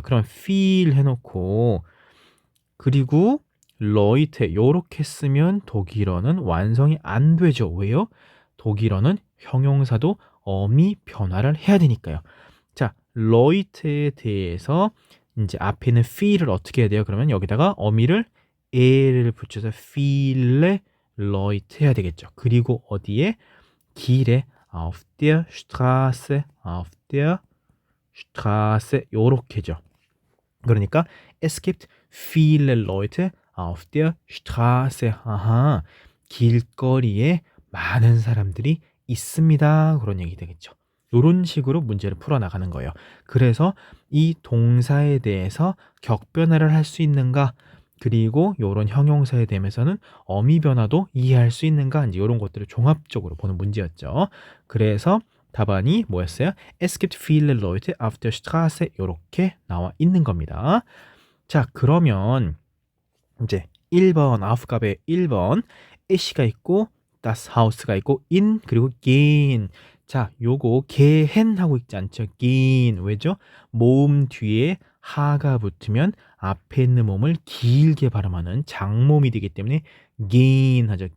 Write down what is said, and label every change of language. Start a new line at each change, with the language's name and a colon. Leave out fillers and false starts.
Korean: 그럼 feel 해놓고 그리고 로이테 요렇게 쓰면 독일어는 완성이 안 되죠. 왜요? 독일어는 형용사도 어미 변화를 해야 되니까요. 자, 로이트에 대해서 이제 앞에 있는 feel을 어떻게 해야 돼요? 그러면 여기다가 어미를 에를 붙여서 feel에 로이트 해야 되겠죠. 그리고 어디에? 길에
German: auf der Straße, auf der Straße
Korean: 요렇게죠. 그러니까
German: es gibt viele Leute auf der Straße.
Korean: 아하, 길거리에 많은 사람들이 있습니다. 그런 얘기 되겠죠. 이런 식으로 문제를 풀어나가는 거예요. 그래서 이 동사에 대해서 격변화를 할 수 있는가 그리고 이런 형용사에 대해서는 어미 변화도 이해할 수 있는가 이제 이런 것들을 종합적으로 보는 문제였죠. 그래서 답안이 뭐였어요?
German: Es gibt viele Leute auf der Straße
Korean: 이렇게 나와 있는 겁니다. 자, 그러면 이제 1번 아프갑의 1번 이시가 있고 das Haus가 있고 in 그리고 gehen. 자, 요거 gehen 하고 있지 않죠? gehen. 왜죠? 모음 뒤에 하가 붙으면 앞에 있는 몸을 길게 발음하는 장모음이 되기 때문에 gehen 하죠.